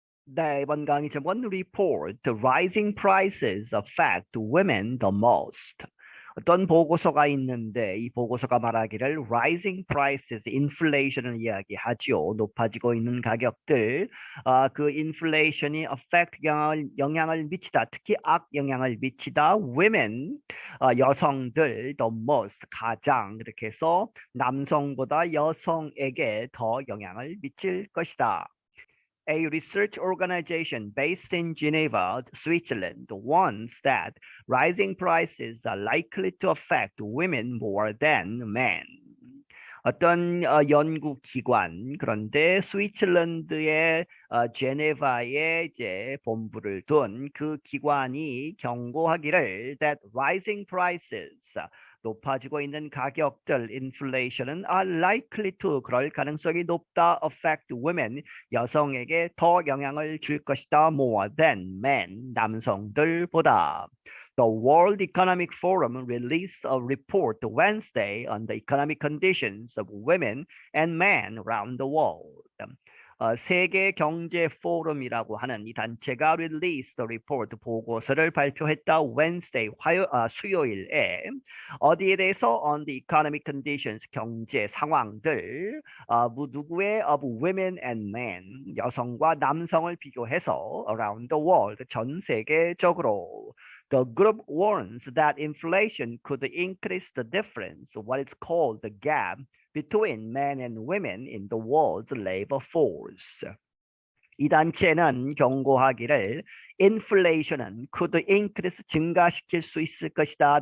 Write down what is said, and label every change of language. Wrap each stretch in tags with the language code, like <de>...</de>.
<ko>네, 이번 강의 제목은</ko> <en>Report, Rising Prices Affect Women the Most.</en> <ko>어떤 보고서가 있는데 이 보고서가 말하기를</ko> <en>Rising Prices,</en> <ko>인플레이션을 이야기하죠. 높아지고 있는 가격들, 그 인플레이션이 affect 영향을 미치다, 특히 악영향을 미치다 women, 여성들 the most, 가장 이렇게 해서 남성보다 여성에게 더 영향을 미칠 것이다.</ko> <en>A research organization based in Geneva, Switzerland, warns that rising prices are likely to affect women more than men.</en> <ko>어떤 연구기관, 그런데 스위tzerland의 제네바에 이제 본부를 둔 그 기관이 경고하기를</ko> <en>that rising prices,</en> <ko>높아지고 있는 가격들, inflation은</ko> <en>are likely to,</en> <ko>그럴 가능성이 높다,</ko> <en>affect women,</en> <ko>여성에게 더 영향을 줄 것이다,</ko> <en>more than men,</en> <ko>남성들보다.</ko> <en>The World Economic Forum released a report Wednesday on the economic conditions of women and men around the world.</en> <ko>세계 경제 포럼이라고 하는 이 단체가</ko> <en>released a report,</en> <ko>보고서를 발표했다. Wednesday, 수요일에 어디에 대해서</ko> <en>on the economic conditions,</en> <ko>경제 상황들, 누구의</ko> <en>of women and men,</en> <ko>여성과 남성을 비교해서</ko> <en>around the world,</en> <ko>전 세계적으로.</ko> <en>The group warns that inflation could increase the difference, what is called the gap, between men and women in the world's labor force.</en> <ko>이 단체는 경고하기를 inflation은</ko> <en>could increase,</en> <ko>증가시킬 수 있을 것이다.</ko>